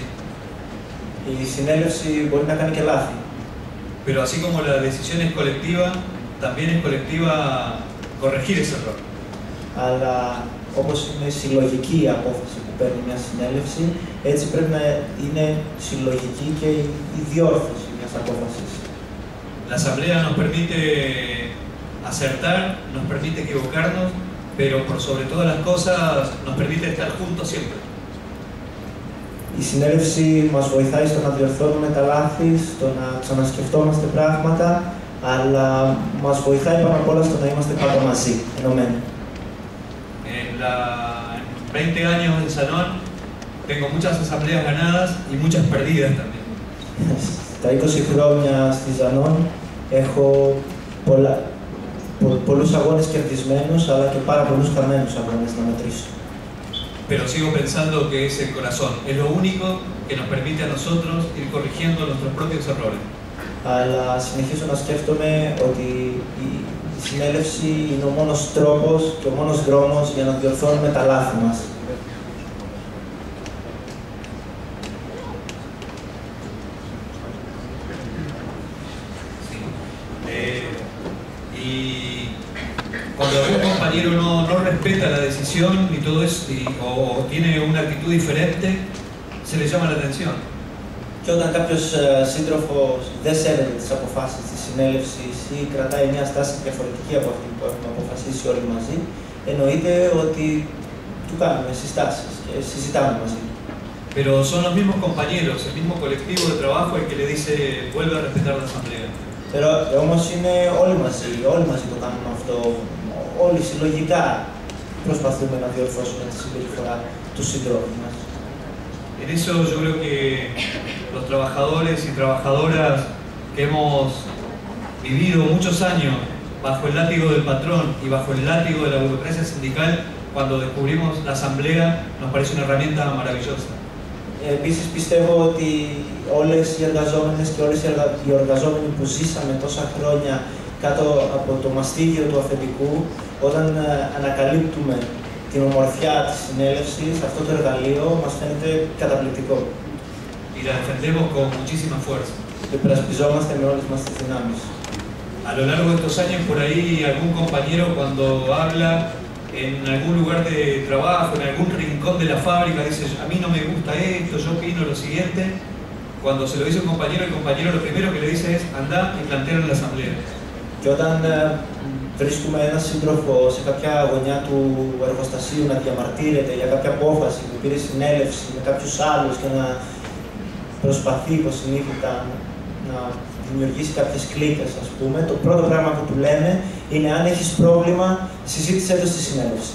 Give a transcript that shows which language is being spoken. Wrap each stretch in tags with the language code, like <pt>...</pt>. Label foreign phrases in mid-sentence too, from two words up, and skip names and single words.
<el>Η συνέλευση μπορεί να κάνει και λάθη.</el> <es>Pero así como la decisión es colectiva, también es colectiva corregir ese error.</es> <el>Αλλά όπως είναι συλλογική η απόφαση που παίρνει μια συνέλευση, έτσι πρέπει να είναι συλλογική και η διόρθωση μιας απόφασης.</el> <es>La asamblea nos permite acertar, nos permite equivocarnos, pero por sobre todas las cosas nos permite estar juntos siempre.</es> <el>Η συνέλευση μας βοηθάει στο να διορθώνουμε τα λάθη, στο να ξανασκεφτόμαστε πράγματα, αλλά μας βοηθάει πάνω απ' όλα στο να είμαστε πάντα μαζί, ενωμένοι.</el> <es>En 20 años de Sanon tengo muchas asambleas ganadas y muchas perdidas también.</es> <el>Στα 20 χρόνια στη Sanon έχω πολλούς αγώνες κερδισμένους, αλλά και πάρα πολλούς χαμένους αγώνες να μετρήσω.</el> <es>Pero sigo pensando que es el corazón, es lo único que nos permite a nosotros ir corrigiendo nuestros propios errores.</es> <el>Αλλά συνεχίζω να σκέφτομαι ότι η συνέλευση είναι ο μόνος τρόπος και ο μόνος δρόμος για να διορθώνουμε τα λάθη μας.</el> <es>Cuando algún compañero no respeta la decisión y todo eso, o tiene una actitud diferente, se le llama la atención.</es> <el>Και όταν κάποιος σύντροφος δεν σέβεται τις αποφάσεις της συνέλευσης ή κρατάει μια στάση διαφορετική από αυτή που έχουμε αποφασίσει όλοι μαζί, εννοείται ότι του κάνουμε συστάσεις και συζητάμε μαζί.</el> <es>Pero son los mismos compañeros, el mismo colectivo de trabajo el que le dice vuelve a respetar la asamblea.</es> <el>Όμως είναι όλοι μαζί το κάνουμε αυτό. Όλοι συλλογικά προσπαθούμε να διορθώσουμε τη συμπεριφορά του συντρόφου μας.</el> <es>En eso yo creo que los trabajadores y trabajadoras que hemos vivido muchos años bajo el látigo del patrón y bajo el látigo de la burocracia sindical, cuando descubrimos la asamblea, nos parece una herramienta maravillosa.</es> <el>Επίσης πιστεύω ότι όλες οι εργαζόμενες και όλες οι εργαζόμενοι που ζήσαμε τόσα χρόνια κάτω από το μαστίγιο του αφεντικού, όταν ανακαλύπτουμε την ομορφιά της συνέλευσης, αυτό το εργαλείο μας φαίνεται καταπληκτικό.</el> <es>Y la defendemos con muchísima fuerza.</es> <el>Και υπερασπιζόμαστε με όλες μας τις δυνάμεις.</el> <es>A lo largo de estos años, por ahí, algún compañero cuando habla en algún lugar de trabajo, en algún rincón de la fábrica, dice, a mí no me gusta esto, yo opino lo siguiente. Cuando se lo dice un compañero, el compañero lo primero que le dice es, anda y plantea en la asamblea.</es> <el>Και όταν βρίσκουμε έναν σύντροφο σε κάποια γωνιά του εργοστασίου να διαμαρτύρεται για κάποια απόφαση που πήρε συνέλευση με κάποιους άλλους και να προσπαθεί υποσυνείδητα να δημιουργήσει κάποιες κλίκες, ας πούμε, το πρώτο πράγμα που του λέμε είναι αν έχεις πρόβλημα, συζήτησέ το στη συνέλευση.</el>